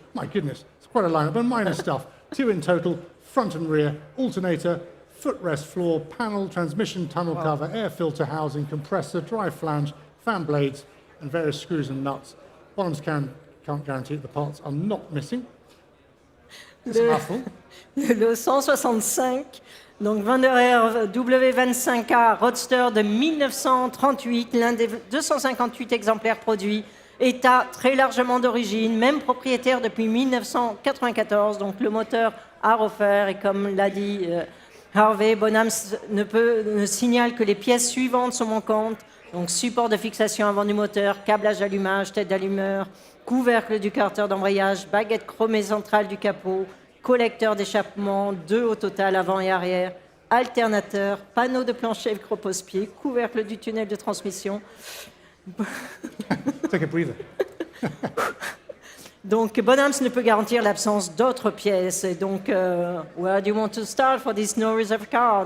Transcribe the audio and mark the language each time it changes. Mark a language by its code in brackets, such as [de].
[en] My goodness, it's quite a lineup, but minor stuff. 2 in total, front and rear, alternator, footrest floor, panel, transmission tunnel cover, air filter housing, compressor, drive flange, fan blades, and various screws and nuts. Bonhams can't guarantee that the parts are not missing. It's a mouthful. [fr] Le 165, donc Wanderer W25A Roadster de 1938, l'un des 258 exemplaires produits, état très largement d'origine, même propriétaire depuis 1994, donc le moteur à refaire, et comme l'a dit Harvey, Bonhams ne signale que les pièces suivantes sont manquantes, donc support de fixation avant du moteur, câblage d'allumage, tête d'allumeur, couvercle du carter d'embrayage, baguette chromée centrale du capot, collecteur d'échappement, 2 au total avant et arrière, alternateur, panneau de plancher repose-pied, couvercle du tunnel de transmission. [en] Take a breather. [fr] Donc Bonhams ne peut garantir l'absence d'autres pièces. Et donc, [en] where do you want to start for this no reserve car?